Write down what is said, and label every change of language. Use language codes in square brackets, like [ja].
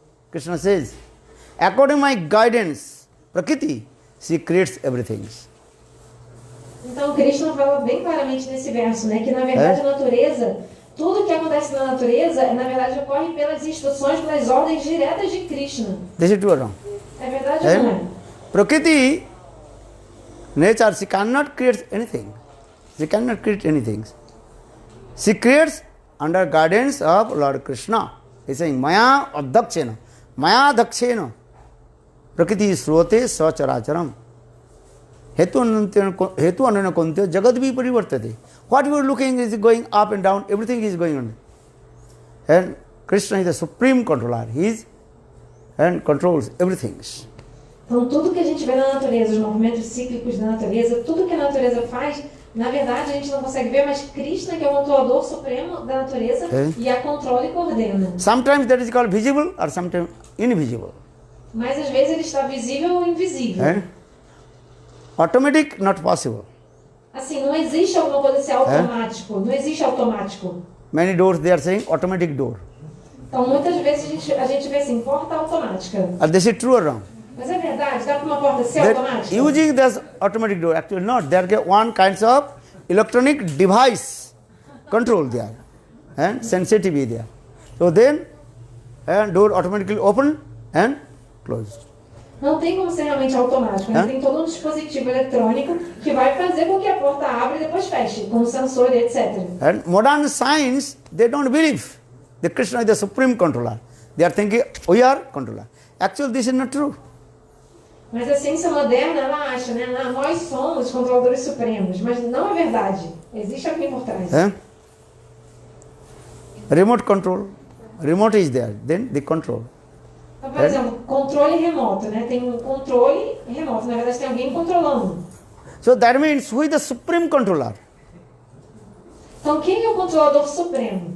[en] Krishna says, according to my guidance, Prakriti, she creates everything. [pt] Então, Krishna fala bem claramente nesse verso, né? Que, na verdade, a natureza, tudo que acontece na natureza, na verdade, ocorre pelas instruções, pelas ordens diretas de Krishna. [en] This is true or wrong? [pt] É verdade ou não é? [en] Prakriti, nature, she cannot create anything. She cannot create anything. She creates under guidance of Lord Krishna. He is saying, [sa] Maya adakshena. Maya dakshena. Prakriti srote sacharacharam. Hetu ananya kuntya jagadvi parivartate. [en] What you are looking is going up and down, everything is going on. And Krishna is the supreme controller. He is and controls everything. [pt] Então, tudo que a gente vê na natureza, os movimentos cíclicos da natureza, tudo que a natureza faz, na verdade, a gente não consegue ver, mas Krishna, que é o controlador supremo da natureza, e a controla e coordena. [en] Sometimes that is called visible or sometimes invisible. [pt] Mas às vezes ele está visível ou invisível. [en] Automatic, not possible. [pt] Assim, não existe alguma coisa assim automático. Não existe automático. [en] Many doors they are saying automatic door. [pt] Então, muitas vezes a gente vê assim, porta automática. [en] This is true or wrong? [pt] Mas é verdade? Dá para uma porta ser [en] That [pt] automática? [en] using this automatic door, actually not. There are one kinds of electronic device control there and sensitivity there. So then, door automatically open and close. [pt] Não tem como ser realmente automático. Né? Tem todo um dispositivo eletrônico que vai fazer com que a porta abra e depois feche, com sensor e etc. [en] And modern science, they don't believe that Krishna is the supreme controller. They are thinking, we are controller. Actually, this is not true. [pt] Mas a ciência moderna, ela acha, né? Nós somos os controladores supremos, mas não é verdade. Existe alguém por trás. [en] Remote control. Remote is there, then the control. [pt] Então, por exemplo, controle remoto, né? Tem um controle remoto, na verdade tem alguém controlando. [en] So that means who is the supreme controller? [pt] Então, quem é o controlador supremo?